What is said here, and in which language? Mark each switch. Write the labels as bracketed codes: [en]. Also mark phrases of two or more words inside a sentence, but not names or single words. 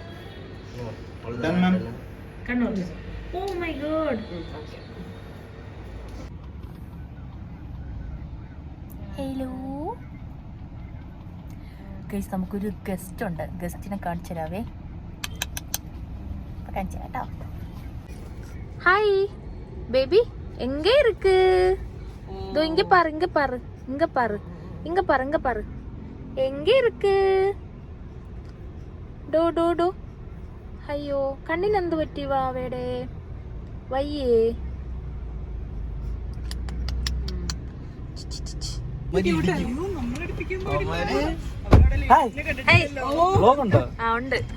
[ml] കണ്ണൂർ. [en] oh my god. hello guys, [ml] നമുക്കൊരു ഗസ്റ്റ് ഉണ്ട്. ഗസ്റ്റിനെ കാണിച്ചു തരാവേ. കാണിച്ചു കേട്ടോ. [ta] ഹായ് பேபி, எங்க இருக்கு? இதோ இங்க பாரு, இங்க பாரு, இங்க பாரு, இங்க பாரு, இங்க பாரு, எங்க இருக்கு? [ml] ഡോ ഡോ ഡോ. അയ്യോ, കണ്ണിനെന്ത് പറ്റി? വാവേടെ വയ്യേ. ഉണ്ട്.